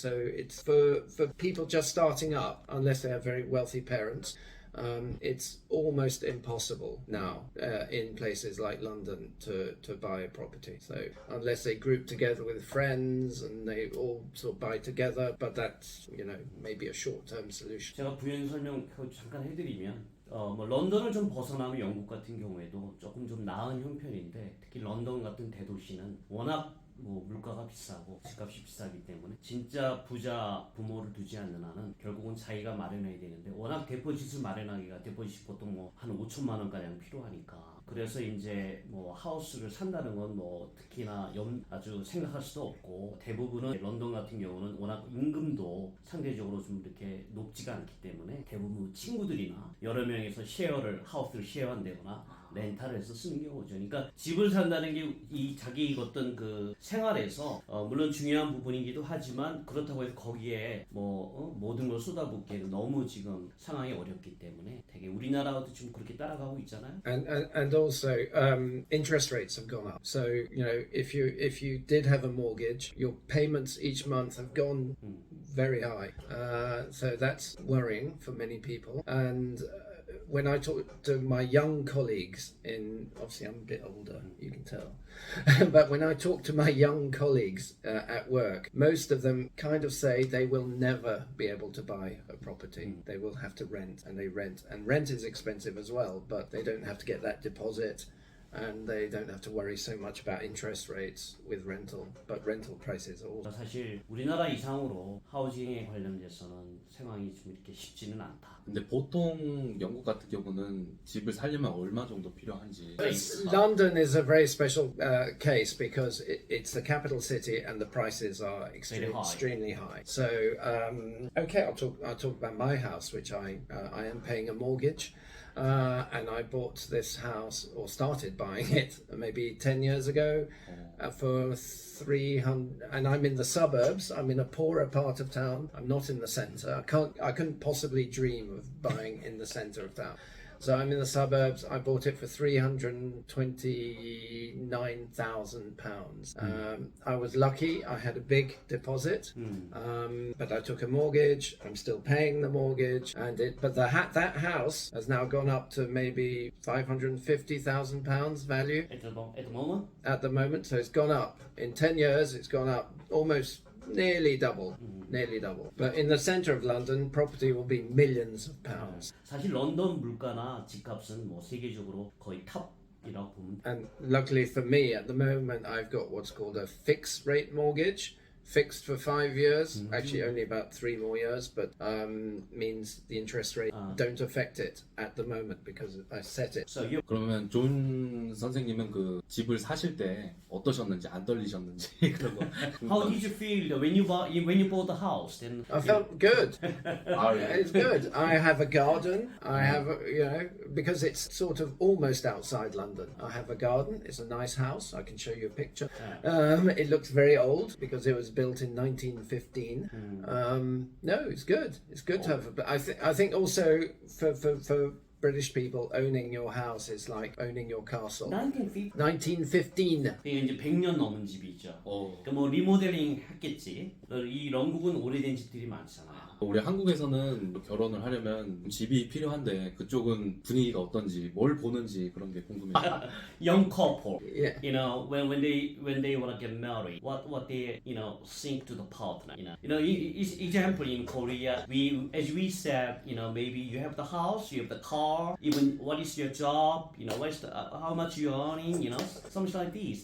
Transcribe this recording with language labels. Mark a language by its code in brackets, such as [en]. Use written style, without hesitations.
[en] So it's for people just starting up, unless they have very wealthy parents. It's almost impossible now in places like London to buy a property. So unless they group together with friends and they all sort of buy together, but that's, you know, maybe a short-term solution. [ko] 제가 부연 설명 잠깐 해드리면 런던을 좀 벗어나면 영국 같은 경우에도 조금 좀 나은 형편인데 특히 런던 같은 대도시는 워낙 물가가 비싸고 집값이 비싸기 때문에 진짜 부자 부모를 두지 않는 한은 결국은 자기가 마련해야 되는데 워낙 데포짓을 마련하기가 데포짓 보통 한 5천만 원가량 필요하니까 그래서 이제 하우스를 산다는 건 특히나 아주 생각할 수도 없고 대부분은 런던 같은 경우는 워낙 임금도 상대적으로 좀 이렇게 높지가 않기 때문에 대부분 친구들이나 여러 명이서 하우스를 쉐어한다거나 렌탈을 해서 쓰는 경우죠. 그러니까 집을 산다는 게 이 자기 어떤 그 생활에서 물론 중요한 부분이기도 하지만 그렇다고 해서 거기에 모든 걸 쏟아붓기에는 너무 지금 상황이 어렵기 때문에 되게 우리나라도 지금 그렇게 따라가고 있잖아요. [en] And also interest rates have gone up. So if you did have a mortgage, your payments each month have gone very high. So that's worrying for many people. And when I talk to my young colleagues obviously I'm a bit older, you can tell, but when I talk to my young colleagues at work, most of them kind of say they will never be able to buy a property. They will have to rent, and they rent. And rent is expensive as well, but they don't have to get that deposit. And they don't have to worry so much about interest rates with rental, but rental prices are also. [ko] 사실 우리나라 이상으로 하우징에 관련돼서는 상황이 좀 이렇게 쉽지는 않다. 근데 보통 영국 같은 경우는 집을 살려면 얼마 정도 필요한지. [en] London is a very special case because it's the capital city and the prices are extremely high. So okay, I'll talk about my house, which I am paying a mortgage. And I bought this house, or started buying it, maybe 10 years ago for 300. And I'm in the suburbs. I'm in a poorer part of town. I'm not in the centre. I couldn't possibly dream of buying in the centre of town. So I'm in the suburbs. I bought it for £329,000. I was lucky. I had a big deposit, but I took a mortgage. I'm still paying the mortgage, but that house has now gone up to maybe £550,000 value At the moment? at the moment. So it's gone up in 10 years. It's gone up almost nearly double. But in the centre of London, property will be millions of pounds. [ko] 사실 런던 물가나 집값은 뭐 세계적으로 거의 탑이라고 보면. [en] And luckily for me, at the moment, I've got what's called a fixed rate mortgage. Fixed for 5 years, actually only about 3 more years, but means the interest rate don't affect it at the moment because I set it. So you [ko] 그러면 존 선생님은 그 집을 사실 때 어떠셨는지, 안 떨리셨는지 그런 거. [en] how did you feel when you bought the house? Then I felt good. yeah. It's good. I have a garden. I have, because it's sort of almost outside London. I have a garden. It's a nice house. I can show you a picture. It looks very old because it was built in 1915. No, it's good. It's good to have. But I think also for British people, owning your house is like owning your castle. 1915. [ko] 이게 이제 100년 넘은 집이죠. 그러니까 뭐 리모델링 했겠지. 이 영국은 오래된 집들이 많잖아요. 우리 한국에서는 결혼을 하려면 집이 필요한데 그쪽은 분위기가 어떤지, 뭘 보는지 그런 게 궁금해요. [en] Young couple, Yeah. when they want to get married, what they think to the partner. Example in Korea, as we said, maybe you have the house, you have the car, even what is your job, how much you're earning, something like this.